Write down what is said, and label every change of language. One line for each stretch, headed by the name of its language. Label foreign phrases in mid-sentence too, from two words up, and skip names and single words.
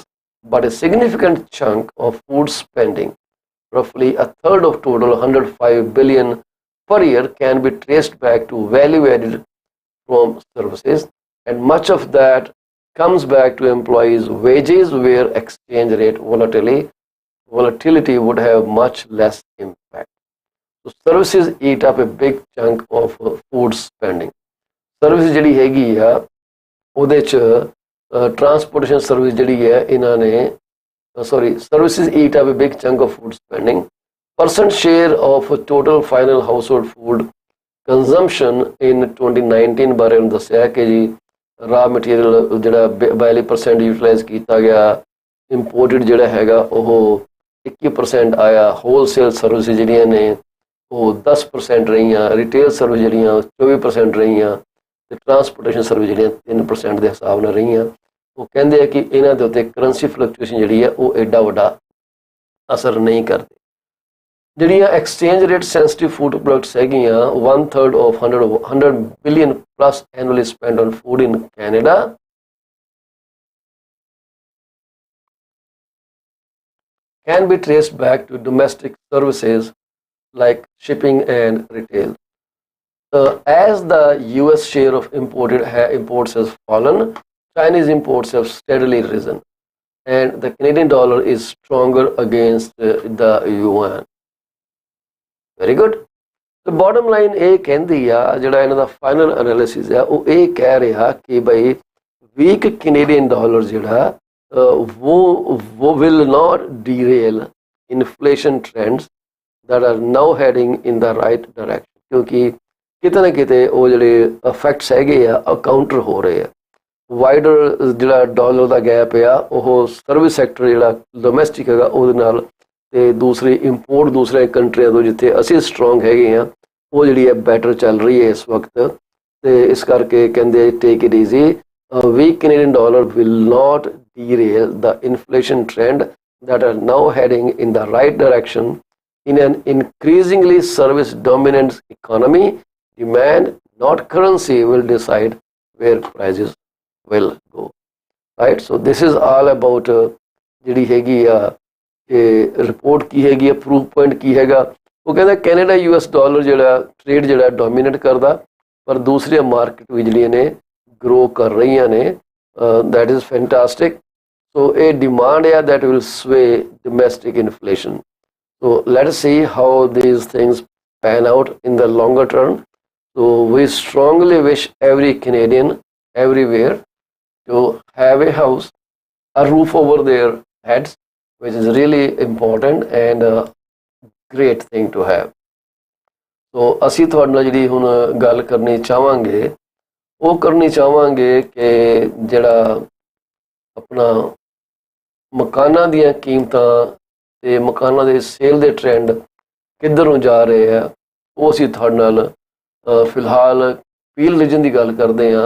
English: But a significant chunk of food spending, roughly a third of total $105 billion per year, can be traced back to value added from services, and much of that comes back to employees' wages, where exchange rate volatility would have much less impact. So services eat up a big chunk of food spending. Services
Punjabi: ਜਿਹੜੀ ਹੈਗੀ ਆ ਉਹਦੇ ਚ
English: transportation service
Punjabi: ਜਿਹੜੀ ਹੈ ਇਹਨਾਂ ਨੇ
English: services eat up a big chunk of food spending. Percent share of total final household food consumption in 2019
Punjabi: ਬਾਰੇ ਉਹਨੂੰ ਦੱਸਿਆ ਕਿ ਜੀ
English: raw material
Punjabi: ਜਿਹੜਾ 42% ਯੂਟਿਲਾਈਜ਼ ਕੀਤਾ ਗਿਆ, ਇੰਪੋਰਟਡ ਜਿਹੜਾ ਹੈਗਾ ਉਹ 21% ਆਇਆ,
English: wholesale service
Punjabi: ਜਿਹੜੀਆਂ ਨੇ ਉਹ 10% ਰਹੀਆਂ,
English: retail service
Punjabi: ਜਿਹੜੀਆਂ 24% ਰਹੀਆਂ, ਤੇ
English: transportation service
Punjabi: ਜਿਹੜੀਆਂ 3% ਦੇ ਹਿਸਾਬ ਨਾਲ ਰਹੀਆਂ। ਉਹ ਕਹਿੰਦੇ ਆ ਕਿ ਇਹਨਾਂ ਦੇ ਉੱਤੇ
English: currency fluctuation
Punjabi: ਜਿਹੜੀ ਹੈ ਉਹ ਐਡਾ ਵੱਡਾ ਅਸਰ ਨਹੀਂ ਕਰਦੇ।
English: ਜਿਹੜੀਆਂ exchange rate sensitive food products ਹੈਗੀਆਂ, 1/3 of 100 billion plus annually spent on food in Canada can be traced back to domestic services like shipping and retail. As the US share of imports has fallen, Chinese imports have steadily risen, and the Canadian dollar is stronger against the yuan. Very good. The bottom line
Punjabi: ਇਹ ਕਹਿੰਦੀ ਆ, ਜਿਹੜਾ ਇਹਨਾਂ ਦਾ
English: final analysis
Punjabi: ਆ ਉਹ ਇਹ ਕਹਿ ਰਿਹਾ ਕਿ ਭਾਈ
English: weak Canadian dollar
Punjabi: ਜਿਹੜਾ वो
English: will not derail inflation trends that are now heading in the right direction,
Punjabi: क्योंकि ਕਿਤੇ ਨਾ ਕਿਤੇ ਉਹ ਜਿਹੜੇ ਇਫੈਕਟਸ ਹੈਗੇ ਆ ਕਾਊਂਟਰ ਹੋ ਰਹੇ ਆ। ਵਾਈਡਰ ਜਿਹੜਾ ਡਾਲਰ ਦਾ ਗੈਪ ਆ ਉਹ
English: service sector
Punjabi: ਜਿਹੜਾ ਡੋਮੈਸਟਿਕ ਹੈਗਾ ਉਹਦੇ ਨਾਲ, ਤੇ ਦੂਸਰੀ ਇੰਪੋਰਟ ਦੂਸਰੇ ਕੰਟਰੀਆਂ ਤੋਂ ਜਿੱਥੇ ਅਸੀਂ ਸਟਰੋਂਗ ਹੈਗੇ ਆ ਉਹ ਜਿਹੜੀ ਹੈ ਬੈਟਰ ਚੱਲ ਰਹੀ ਹੈ ਇਸ ਵਕਤ। ਤੇ ਇਸ ਕਰਕੇ ਕਹਿੰਦੇ
English: Take it easy, weak Canadian dollar will not derail the inflation trend that are now heading in the right direction in an increasingly service dominant economy. Demand, not currency, will decide where prices will go, right? So this is all about
Punjabi: ਜਿਹੜੀ ਹੈਗੀ ਆ ਇਹ ਰਿਪੋਰਟ ਕੀ ਹੈਗੀ ਆ,
English: proof point
Punjabi: ਕੀ ਹੈਗਾ। ਉਹ ਕਹਿੰਦਾ ਕੈਨੇਡਾ US ਡਾਲਰ ਜਿਹੜਾ ਟ੍ਰੇਡ ਜਿਹੜਾ ਡੋਮੀਨੇਟ ਕਰਦਾ, ਪਰ ਦੂਸਰੀਆਂ ਮਾਰਕੀਟ ਵੀ ਜਿਹੜੀਆਂ ਨੇ ਗਰੋ ਕਰ ਰਹੀਆਂ ਨੇ।
English: that is fantastic. So a demand that will sway domestic inflation. So let's see how these things pan out in the longer term. So we strongly wish every Canadian everywhere to have a house, a roof over their heads, which is really important and a great thing to have.
Punjabi: So ਅਸੀਂ ਤੁਹਾਡੇ ਨਾਲ ਜਿਹੜੀ ਹੁਣ ਗੱਲ ਕਰਨੀ ਚਾਹਾਂਗੇ ਉਹ ਕਰਨੀ ਚਾਹਾਂਗੇ ਕਿ ਜਿਹੜਾ ਆਪਣਾ ਮਕਾਨਾਂ ਦੀਆਂ ਕੀਮਤਾਂ ਤੇ ਮਕਾਨਾਂ ਦੇ ਸੇਲ ਦੇ ਟ੍ਰੈਂਡ ਕਿੱਧਰ ਨੂੰ ਜਾ ਰਹੇ ਆ ਉਹ ਅਸੀਂ ਤੁਹਾਡੇ ਨਾਲ ਫਿਲਹਾਲ ਪੀਲ ਰੀਜਨ ਦੀ ਗੱਲ ਕਰਦੇ ਹਾਂ।